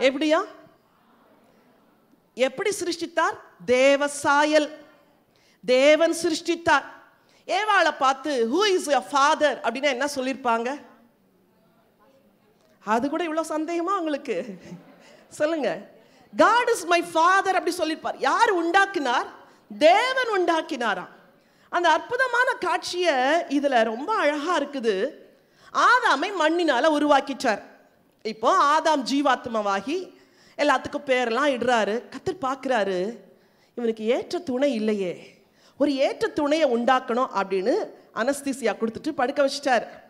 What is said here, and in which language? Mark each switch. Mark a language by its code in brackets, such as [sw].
[ta] எப்படியா? எப்படி சிருஷ்டித்தார்? தேவ சாயல், தேவன் சிருஷ்டித்தார். ஏவாளை பார்த்து [en] who is your father [ta] அப்படின்னா என்ன சொல்லிருப்பாங்க? அது கூட இவ்வளவு சந்தேகமா உங்களுக்கு? சொல்லுங்க. [en] God is my father [ta] அப்படி சொல்லிருப்பார். யார் உண்டாக்கினார்? தேவன் உண்டாக்கினாராம். அந்த அற்புதமான காட்சியை இதுல ரொம்ப அழகா இருக்குது. ஆதாமை மண்ணினால உருவாக்கிச்சார். இப்போ ஆதாம் ஜீவாத்மாவாகி எல்லாத்துக்கும் பேரெல்லாம் இடுறாரு. கர்த்தர் பார்க்குறாரு, இவனுக்கு ஏற்ற துணை இல்லையே, ஒரு ஏற்ற துணையை உண்டாக்கணும் அப்படின்னு அனஸ்தீசியா கொடுத்துட்டு படுக்க வச்சிட்டார்.